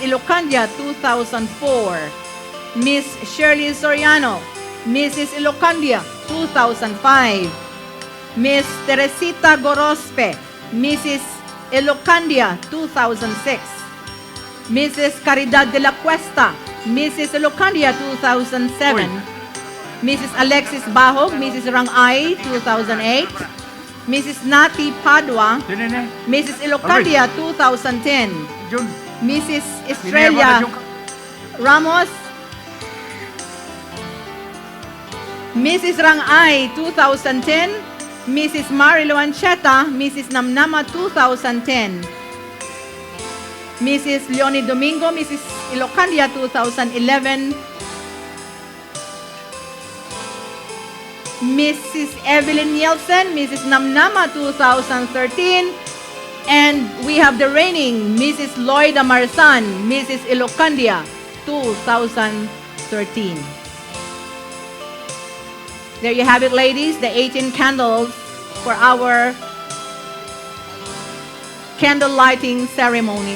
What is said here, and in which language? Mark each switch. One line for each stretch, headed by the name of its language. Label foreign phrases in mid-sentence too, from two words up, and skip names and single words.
English: Ilocandia, 2004. Miss Shirley Soriano, Mrs. Ilocandia, 2005. Miss Teresita Gorospe, Mrs. Ilocandia, 2006. Mrs. Caridad de la Cuesta, Mrs. Ilocandia, 2007. Mrs. Alexis Bahog, Mrs. Rangay, 2008. Mrs. Nati Padua, Mrs. Ilocandia, 2010. Mrs. Estrella Ramos, Mrs. Rangay, 2010. Mrs. Marilu Ancheta, Mrs. Namnama, 2010. Mrs. Leonie Domingo, Mrs. Ilocandia, 2011. Mrs. Evelyn Nielsen, Mrs. Namnama, 2013. And we have the reigning Mrs. Loida Marsan, Mrs. Ilocandia, 2013. There you have it, ladies, the 18 candles for our candle lighting ceremonies.